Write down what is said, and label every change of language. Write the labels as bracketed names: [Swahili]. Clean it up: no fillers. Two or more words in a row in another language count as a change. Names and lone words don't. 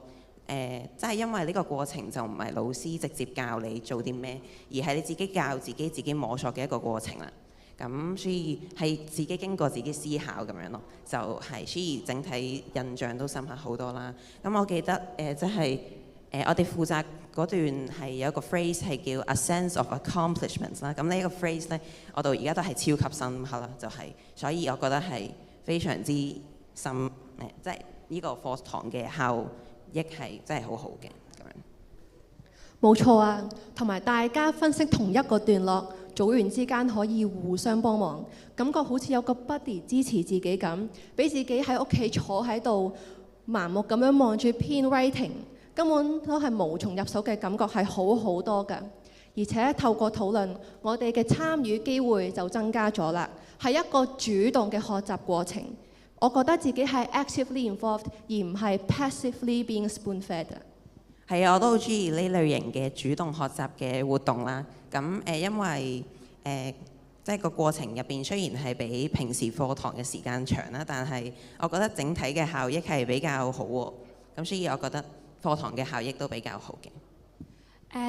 [Cantonese] 即係因為呢個過程就唔係老師直接教你做啲咩，而係你自己教自己摸索嘅一個過程啦。咁所以係自己經過自己思考咁樣咯，就係所以整體印象都深刻好多啦。咁我記得即係我哋負責嗰段係有一個 phrase 係叫 [English] a sense of accomplishments [Cantonese] 啦。咁呢一個 phrase 咧，我到而家都係超級深刻啦，就係所以我覺得係非常之深即係呢個課堂嘅效益係真係好好嘅咁樣。冇錯啊，同埋大家分析同一個段落。組員之間可以互相幫忙，感覺好似有個 buddy 支持自己咁，俾自己喺屋企坐喺度盲目咁樣望住篇 writing， 根本都係無從入手嘅感覺係好好多㗎。而且透過討論，我哋嘅參與機會就增加咗啦，係一個主動嘅學習過程。我覺得自己係 [English] actively involved， [Cantonese] 而唔係 [English] passively being spoon-fed。 [Cantonese] 係啊，我都好中意呢類型嘅主動學習嘅活動啦。咁因為即係個過程入邊雖然係比平時課堂嘅時間長啦，但係我覺得整體嘅效益係比較好喎。咁所以我覺得課堂嘅效益都比較好嘅。